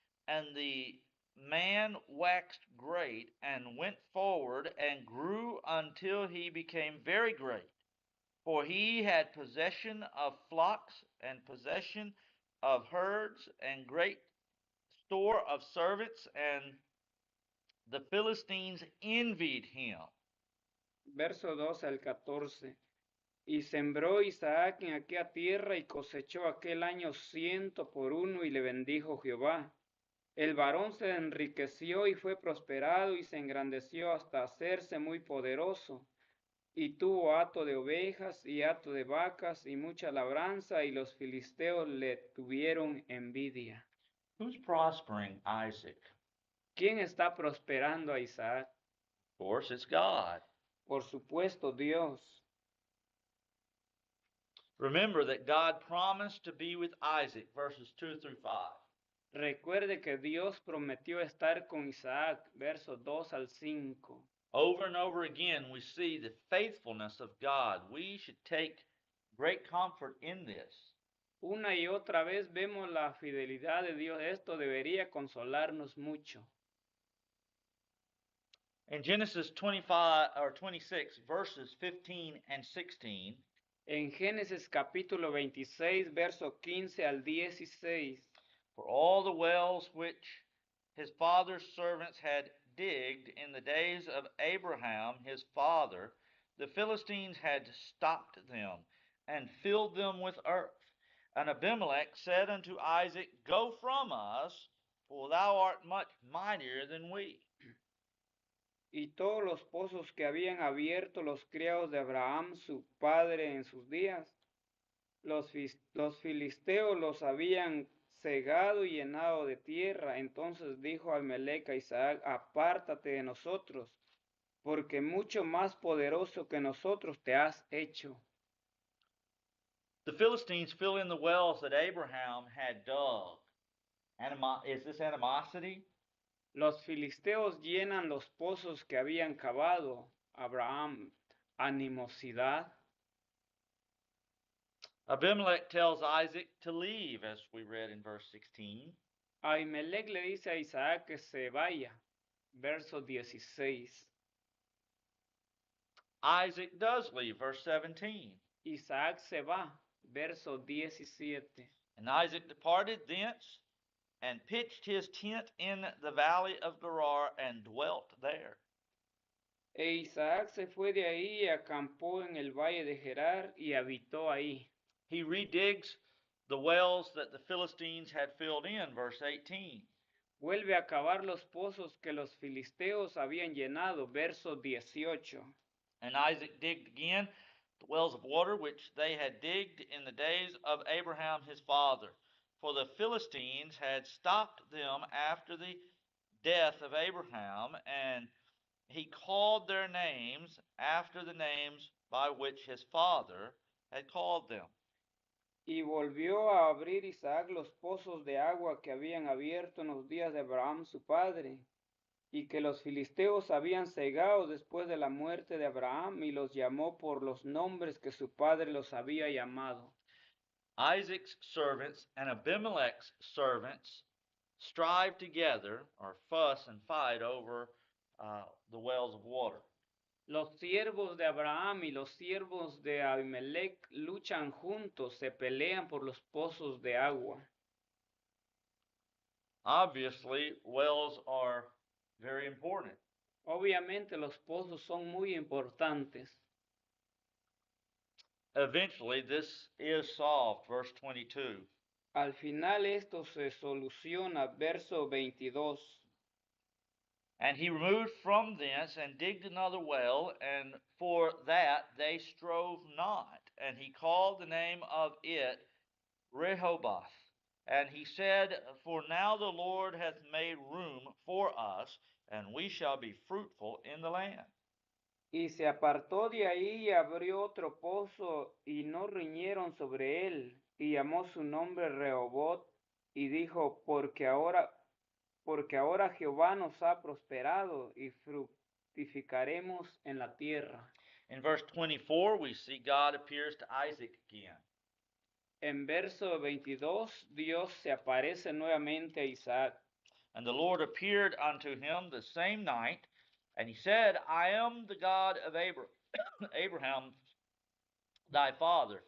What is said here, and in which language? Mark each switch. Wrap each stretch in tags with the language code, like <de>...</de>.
<en>And the man waxed great and went forward and grew until he became very great. For he had possession of flocks and possession of herds and great store of servants, and the Philistines envied him.</en> <es>Verso 12 al 14. Y sembró Isaac en aquella tierra y cosechó aquel año 100 por 1 y le bendijo Jehová. El varón se enriqueció y fue prosperado y se engrandeció hasta hacerse muy poderoso. Y tuvo hato de ovejas y hato de vacas y mucha labranza, y los filisteos le tuvieron envidia.</es> <en>Who's prospering Isaac?</en> <es>¿Quién está prosperando a Isaac?</es> <en>Of course, it's God.</en> <es>Por supuesto, Dios.</es> <en>Remember that God promised to be with Isaac, verses 2 through 5.</en> <es>Recuerde que Dios prometió estar con Isaac, versos 2 al 5.</es> <en>Over and over again, we see the faithfulness of God. We should take great comfort in this.</en> <es>Una y otra vez vemos la fidelidad de Dios. Esto debería consolarnos mucho.</es> <en>In Genesis 25 or 26, verses 15 and 16,</en> <es>En Génesis capítulo 26, verso 15 al 16.</es> <en>for all the wells which his father's servants had digged in the days of Abraham his father, the Philistines had stopped them and filled them with earth. And Abimelech said unto Isaac, Go from us, for thou art much mightier than we.</en> <es>Y todos los pozos que habían abierto los criados de Abraham, su padre, en sus días, los filisteos los habían cegado y llenado de tierra. Entonces dijo Abimelech a Isaac, apártate de nosotros, porque mucho más poderoso que nosotros te has hecho.</es> <en>The Philistines fill in the wells that Abraham had dug. Is this animosity?</en> <es>Los filisteos llenan los pozos que habían cavado Abraham. Animosidad.</es> <en>Abimelech tells Isaac to leave, as we read in verse 16.</en> <es>Abimelech le dice a Isaac que se vaya. Verso 16.</es> <en>Isaac does leave, verse 17.</en> <es>Isaac se va. Verso 17.</es> <en>And Isaac departed thence and pitched his tent in the valley of Gerar and dwelt there.</en> <es>E Isaac se fue de ahí y acampó en el valle de Gerar y habitó ahí.</es> <en>He redigs the wells that the Philistines had filled in, verse 18.</en> <es>Vuelve a cavar los pozos que los filisteos habían llenado, verso 18.</es> <en>And Isaac digged again the wells of water which they had digged in the days of Abraham his father. For the Philistines had stopped them after the death of Abraham, and he called their names after the names by which his father had called them.</en> <es>Y volvió a abrir Isaac los pozos de agua que habían abierto en los días de Abraham su padre, y que los filisteos habían cegado después de la muerte de Abraham, y los llamó por los nombres que su padre los había llamado.</es> <en>Isaac's servants and Abimelech's servants strive together, or fuss and fight over the wells of water.</en> <es>Los siervos de Abraham y los siervos de Abimelech luchan juntos, se pelean por los pozos de agua.</es> <en>Obviously, wells are very important.</en> <es>Obviamente los pozos son muy importantes.</es> <en>Eventually, this is solved, verse 22.</en> <es>Al final esto se soluciona, verso 22.</es> <en>And he removed from thence and digged another well, and for that they strove not. And he called the name of it Rehoboth. And he said, For now the Lord hath made room for us, and we shall be fruitful in the land.</en> <es>Y se apartó de ahí y abrió otro pozo, y no riñeron sobre él, y llamó su nombre Rehoboth, y dijo, porque ahora Jehová nos ha prosperado, y fructificaremos en la tierra.</es> <en>In verse 24, we see God appears to Isaac again.</en> <es>En verso 22, Dios se aparece nuevamente a Isaac.</es> <en>And the Lord appeared unto him the same night, and he said, I am the God of Abraham thy father.</en>